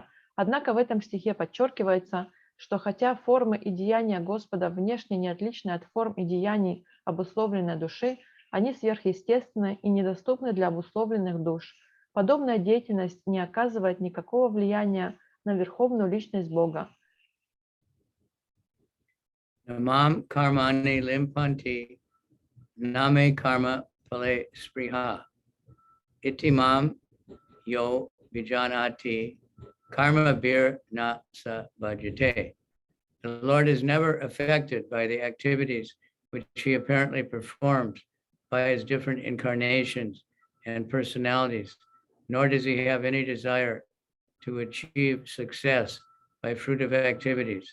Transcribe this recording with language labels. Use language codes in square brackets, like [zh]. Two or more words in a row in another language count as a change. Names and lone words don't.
[ru] Однако в этом стихе подчеркивается, что хотя формы и деяния Господа внешне не отличны от форм и деяний обусловленной души, они сверхъестественны и недоступны для обусловленных душ. Подобная деятельность не оказывает никакого влияния на верховную личность Бога. [sa] Namam karmani limpanti name karma phale spriha itimam yo vijanati karma bir na sa bhajate. [en] The Lord is never affected by the activities which he apparently performs by his different incarnations and personalities, nor does he have any desire to achieve success by fruitive activities.